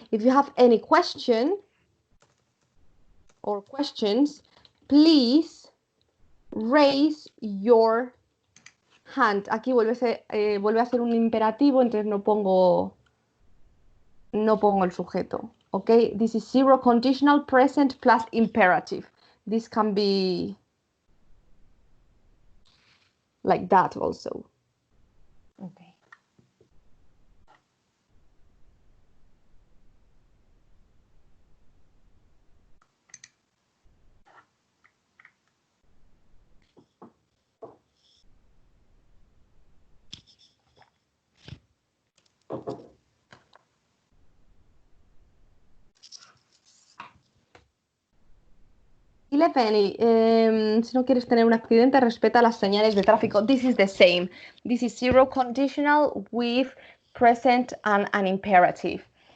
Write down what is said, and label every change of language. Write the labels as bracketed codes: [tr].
[en] If you have any question or questions, please raise your hand. [es] Aquí vuelve a ser un imperativo, entonces no pongo el sujeto. [en] Okay, this is zero conditional present plus imperative. This can be like that also. Okay. [es] Si no quieres tener un accidente, respeta las señales de tráfico. [en] This is the same. This is zero conditional with present and an imperative.